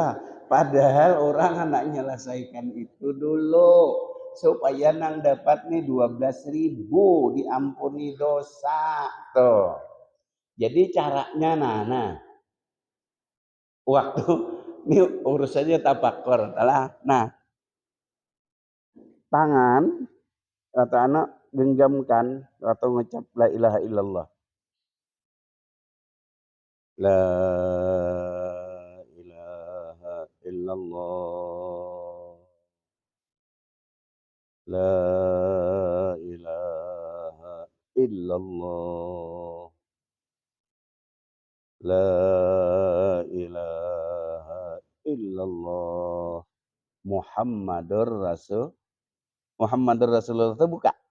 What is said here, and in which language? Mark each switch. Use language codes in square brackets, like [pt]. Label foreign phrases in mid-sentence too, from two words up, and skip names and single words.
[bjn] Padahal orang hendak menyelesaikan itu dulu supaya nang dapat nih 12.000 diampuni dosa tuh. Jadi caranya nah waktu ini urusannya tapakur nah tangan kata anak genggamkan atau ngucap [ar] لا إله إلا الله لا إله إلا الله لا إله إلا الله لا إله إلا الله محمد رسول الله [bjn] itu buka.